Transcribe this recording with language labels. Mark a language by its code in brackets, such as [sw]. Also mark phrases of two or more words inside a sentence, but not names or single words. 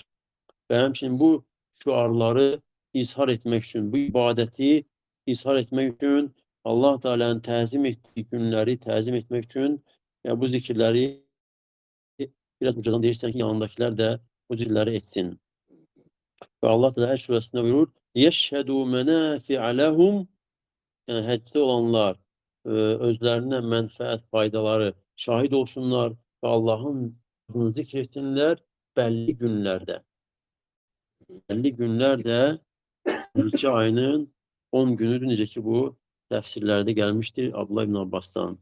[az] Və həmçinin bu şüarları izhar etmək üçün, bu ibadəti izhar etmək üçün, Allah Teala'nın təzim etdiyi günləri təzim etmək üçün bu zikirləri biraz ucadan deyirsən ki, yanındakilər də bu zikirləri etsin. Və Allah Teala Həcc surəsində buyurur, [ar] يَشْهَدُوا مَنَافِعَ لَهُمْ [az] yəni həccdə olanlar özlərinə mənfəət faydaları şahid olsunlar və Allahın adını zikr etsinlər bəlli günlərdə. Bəlli günlərdə Zilhicce ayının 10 günüdür, necə ki bu təfsirlərdə gəlmişdir Abdullah ibn Abbas'tan.